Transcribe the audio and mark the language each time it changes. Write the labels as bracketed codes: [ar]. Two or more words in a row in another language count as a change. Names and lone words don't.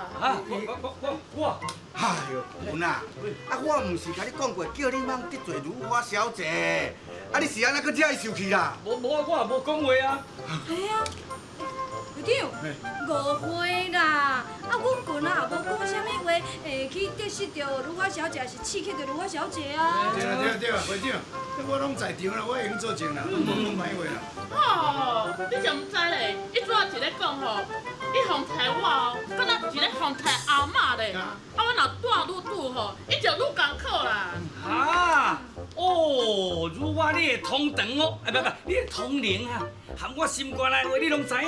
[nan] 我。哎呦，文啊，我毋是甲你讲过，叫你莫得罪如花小姐。啊，你是安怎搁遮伊受气啦？我也无讲话啊。系啊。队长，误会啦！啊，阮棍啊也无讲啥物话，会去得失着如花小姐，是刺激着如花小姐啊。对会长，我拢在场啦，我会用做证啦，我无讲歹话啦。哦，你就毋知咧，伊拄仔是咧讲吼，伊风台我哦，敢若是咧风台阿嬷咧。啊，我若住愈久吼，伊就愈艰苦啦。啊，哦，如花你会通肠哦，不，你会通灵啊，含我心肝内话你拢知影。